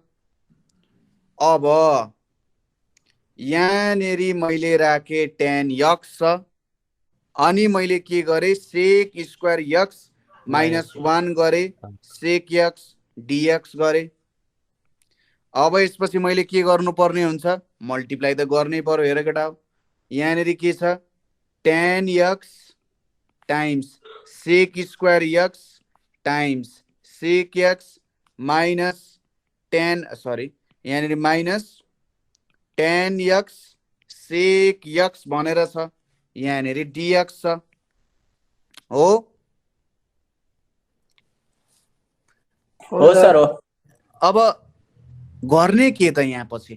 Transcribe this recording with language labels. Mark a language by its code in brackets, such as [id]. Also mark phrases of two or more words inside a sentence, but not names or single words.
[ne] अब यहाँनिर मैले राखेँ [en] tan x [ne] छ, अनि मैले के गरेँ? [en] sec square x minus 1 [ne] गरेँ, [en] sec x dx [ne] गरेँ। अब यसपछि मैले के गर्नुपर्ने हुन्छ? मल्टिप्लाई त गर्नै पर्यो। हेर केटा, यहाँनिर के छ? [en] tan x times sec square x times sec x minus 10 [ne] सरी यहाँनिर [en] minus tan x sec x [ne] भनेर छ, यहाँनिर dx छ। हो हो सर हो। अब गर्ने के त यहाँ पछि?